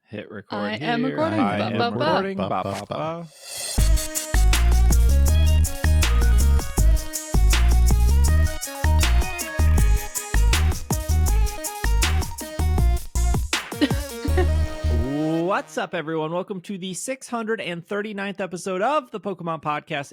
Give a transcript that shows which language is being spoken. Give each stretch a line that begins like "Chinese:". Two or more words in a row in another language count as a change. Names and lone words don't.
English: Hit record I here. am recording. I Ba, am ba, ba. recording. Ba, Ba, ba, ba, ba. ba. What's up, everyone? Welcome to the 639th episode of the Pokemon Podcast.